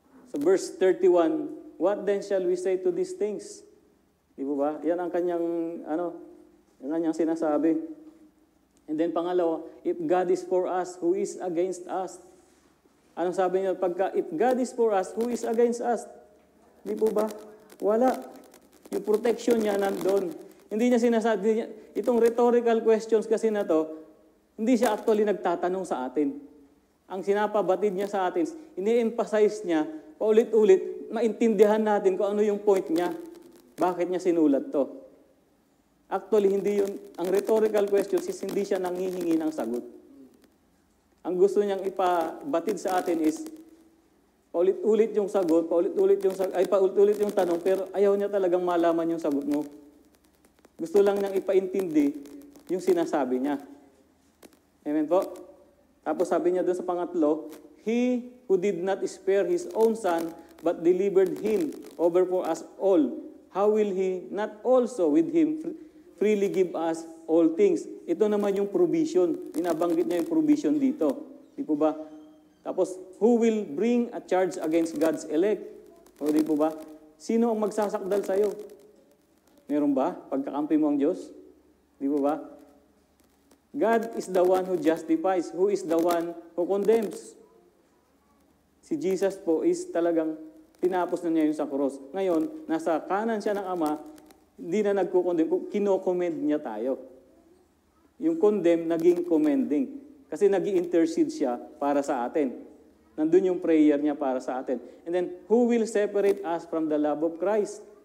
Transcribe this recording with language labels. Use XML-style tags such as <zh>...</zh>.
<en>So verse 31, what then shall we say to these things?</en> <tl>Di ba? Yan ang kanyang, yan ang kanyang sinasabi.</tl> <en>And then</en> <tl>pangalawa,</tl> <en>if God is for us, who is against us?</en> <tl>Anong sabi niya?</tl> <en>If God is for us, who is against us?</en> <tl>Di po ba? Wala. Yung protection niya nandun. Hindi niya sinasabi, itong rhetorical questions kasi na to, hindi siya actually nagtatanong sa atin. Ang sinapabatid niya sa atin, ini-emphasize niya, paulit-ulit, maintindihan natin kung ano yung point niya. Bakit niya sinulat to? Actually, hindi yun, ang rhetorical questions is hindi siya nanghihingi ng sagot. Ang gusto niyang ipabatid sa atin is, paulit-ulit yung sagot, paulit-ulit yung tanong, pero ayaw niya talagang malaman yung sagot mo. Gusto lang niyang ipaintindi yung sinasabi niya. Amen po? Tapos sabi niya doon sa pangatlo,</tl> <en>He who did not spare His own Son, but delivered Him over for us all, how will He not also with Him freely give us all things?</en> <tl>Ito naman yung provision. Binabanggit niya yung provision dito. Di po ba? Tapos,</tl> <en>who will bring a charge against God's elect?</en> <tl>O di po ba? Sino ang magsasakdal sa'yo? Meron ba? Pagkakampi mo ang Diyos? Di po ba?</tl> <en>God is the one who justifies. Who is the one who condemns?</en> <tl>Si Jesus po is talagang tinapos na niya yung sa cross. Ngayon, nasa kanan siya ng Ama, hindi na nagko-condemn, kino-commend niya tayo. Yung condemn, naging commending. Kasi nag-i-intercede siya para sa atin. Nandun yung prayer niya para sa atin.</tl> <en>And then, who will separate us from the love of Christ?</en>